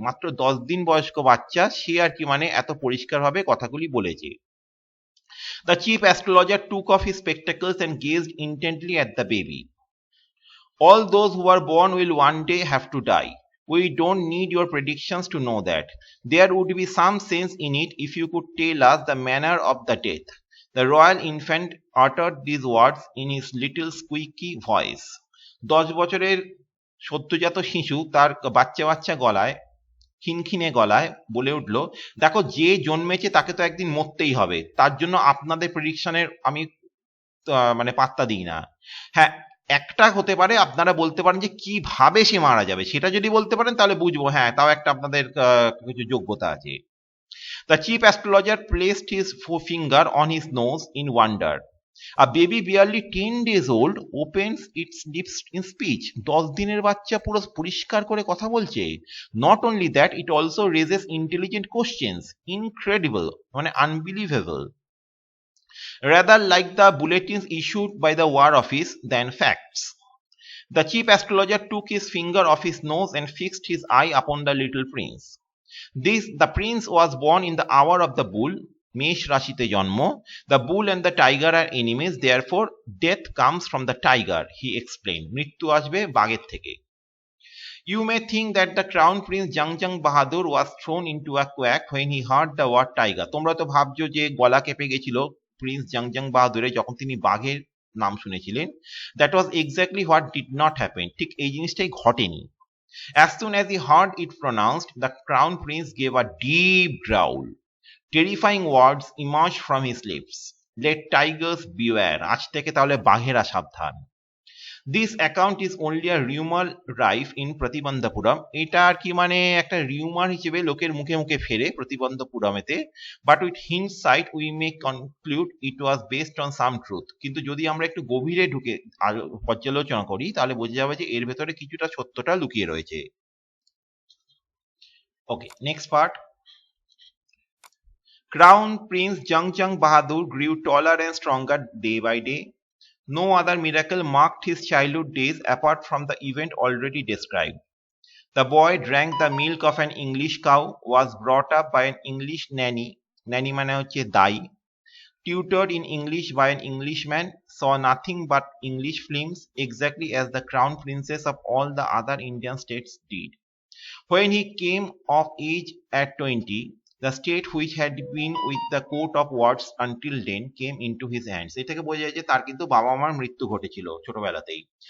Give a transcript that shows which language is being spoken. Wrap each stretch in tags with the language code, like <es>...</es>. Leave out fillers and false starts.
<bn>মাত্র 10 দিন বয়স্ক বাচ্চা, সে আর কি মানে এত পরিষ্কারভাবে কথাগুলি বলেছে।</bn> <en>The chief astrologer took off his spectacles and gazed intently at the baby. All those who are born will one day have to die. We don't need your predictions to know that. There would be some sense in it if you could tell us the manner of the death. The royal infant uttered these words in his little squeaky voice.</en> <bn>10 বছরের সদ্যজাত শিশু তার বাচ্চা বাচ্চা গলায় খিনখিনে গলায় বলে উঠলো, দেখো যে জন্মেছে তাকে তো একদিন মরতেই হবে, তার জন্য আপনাদের প্রেডিকশনের আমি মানে পাত্তা দিই না। হ্যাঁ, একটা হতে পারে আপনারা বলতে পারেন যে কিভাবে সে মারা যাবে, সেটা যদি বলতে পারেন তাহলে বুঝবো, হ্যাঁ তাও একটা আপনাদের কিছু যোগ্যতা আছে।</bn> <en>The chief astrologer placed his forefinger on his nose in wonder. A baby barely 10 days old opens its lips in speech.</en> <bn>10 দিনের বাচ্চা পুরো পরিষ্কার করে কথা বলছে।</bn> <en>Not only that, it also raises intelligent questions. Incredible, মানে unbelievable. Rather like the bulletins issued by the War Office than facts. The chief astrologer took his finger off his nose and fixed his eye upon the little prince. The prince was born in the hour of the bull,</en> <bn>Mesh Rashite Janmo.</bn> <en>The bull and the tiger are enemies, therefore death comes from the tiger, he explained.</en> <bn>Mrityu asbe bagher theke.</bn> <en>You may think that the crown prince Jangjang Bahadur was thrown into a quack when he heard the word tiger.</en> <bn>তোমরা তো ভাবছো যে গলা কেঁপে গেছিল Prince জাংজাং বাহাদুরের যখন তিনি বাঘের নাম শুনেছিলেন।</bn> <en>That was exactly what did not happen.</en> <bn>ঠিক এই জিনিসটাই ঘটেনি।</bn> <en>As soon as he heard it pronounced, the crown prince gave a deep growl. Terrifying words emerged from his lips. Let tigers beware.</en> <bn>আজ থেকে তাহলে বাঘেরা সাবধান।</bn> <en>This account is only a rumor rife in Pratibandhapuram.</en> <bn>এটা আর কি মানে একটা rumour হিসেবে লোকের মুখে মুখে ফেরে প্রতিবন্ধপুরমেতে।</bn> <en>But with hindsight we may conclude it was based on some truth.</en> <bn>কিন্তু যদি আমরা একটু গভীরে ঢুকে পর্যালোচনা করি তাহলে বোঝা যাবে যে এর ভেতরে কিছুটা সত্যটা লুকিয়ে রয়েছে।</bn> <en>Okay, next part. Crown Prince Jangjang Bahadur grew taller and stronger day by day. No other miracle marked his childhood days apart from the event already described. The boy drank the milk of an English cow, was brought up by an English nanny</en> <bn>mane hocche dai,</bn> <en>tutored in English by an Englishman, saw nothing but English films exactly as the crown princes of all the other Indian states did. When he came of age at 20, the state which had been with the coat of words until then came into his hands.</en> <bn>এ থেকে বোঝা যায় যে তার কিন্তু বাবা মার মৃত্যু ঘটেছিল ছোটবেলাতেই।</bn>